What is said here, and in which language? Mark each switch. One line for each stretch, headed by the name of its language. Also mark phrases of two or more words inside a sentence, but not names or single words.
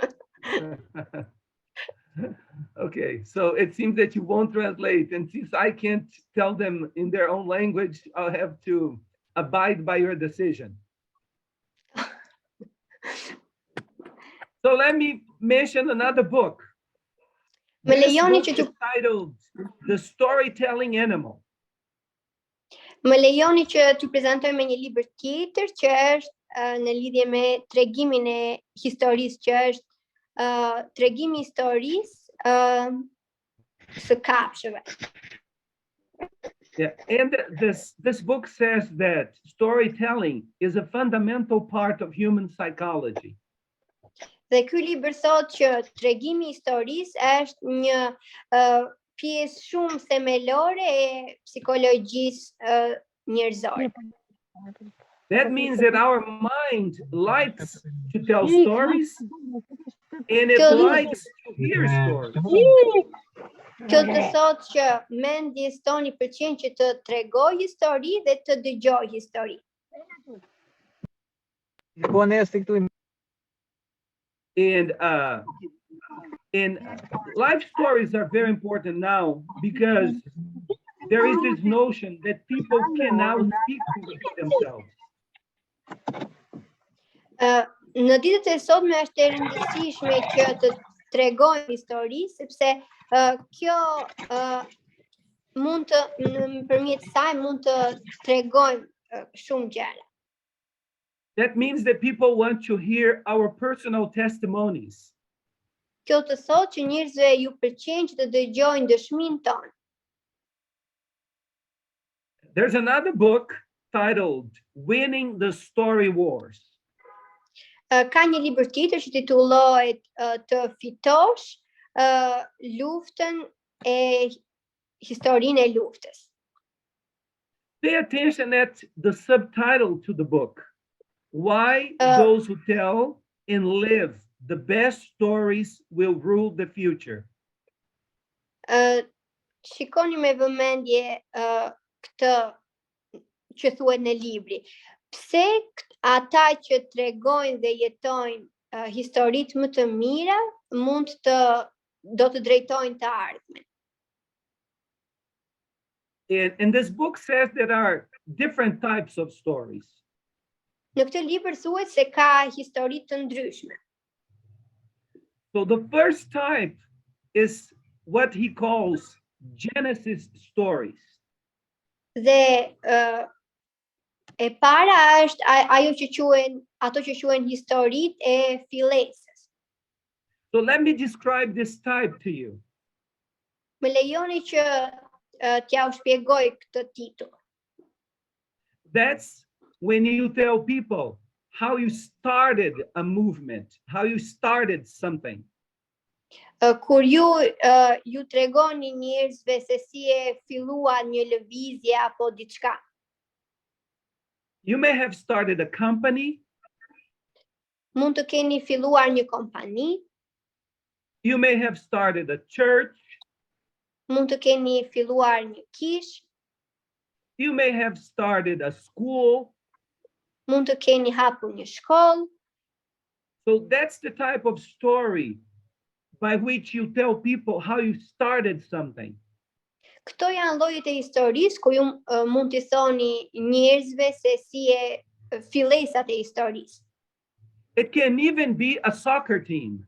English: Okay, so it seems that you won't translate, and since I can't tell them in their own language, I'll have to abide by your decision. So let me mention another book. This book is titled The Storytelling Animal.
Albanian: Më lejoni që t'ju prezantoj me një libër tjetër që është në lidhje me tregimin e historisë, që është tregimi i historisë së kafshëve.
English: Yeah, and this book says that storytelling is a fundamental part of human psychology.
Albanian: Dhe ky libër thotë që tregimi i historisë është një pjesë shumë themelore e psikologjisë njerëzore.
English: That means that our mind likes to tell stories and it likes to hear stories.
Albanian: Kjo të thotë që mendjes toni pëlqen që të tregoj histori dhe të dëgjoj histori.
English: And life stories are very important now because there is this notion that people can now speak to themselves.
Albanian: Në ditët e sotme është e rëndësishme që të tregojmë histori, sepse kjo mund të nëpërmjet saj mund të tregojmë shumë gjëra.
English: That means that people want to hear our personal testimonies.
Albanian: Kjo të thotë që njerëzve ju pëlqen që të dëgjojnë dëshminë tonë.
English: There's another book titled Winning the Story Wars.
Albanian: Ka një libër tjetër që titullohet Të fitosh luftën e historinë e luftës.
English: Pay attention at the subtitle to the book. Why those who tell and live the best stories will rule the future.
Albanian: Shikoni me vëmendje këtë që thuhet në libri. Pse ata që tregojnë dhe jetojnë historitë më të mira do të drejtojnë të ardhmen.
English: And this book says there are different types of stories.
Albanian: Në këtë libër thuhet se ka histori të ndryshme.
English: So the first type is what he calls Genesis stories.
Albanian: Dhe e para është ato që quhen historitë e fillesës.
English: So let me describe this type to you.
Albanian: Më lejoni që t'ja u shpjegoj këtë titull.
English: That's when you tell people how you started a movement, how you started something.
Albanian: Kur ju tregoni njerëzve se si e filluan një lëvizje apo diçka.
English: You may have started a company.
Albanian: Mund të keni filluar një kompani.
English: You may have started a church.
Albanian: Mund të keni filluar një kishë.
English: You may have started a school.
Albanian: Mund të keni hapur një shkollë.
English: So that's the type of story by which you tell people how you started something.
Albanian: Këto janë llojet e historisë ku ju mund t'i thoni njerëzve se si e fillesat e historisë.
English: It can even be a soccer team.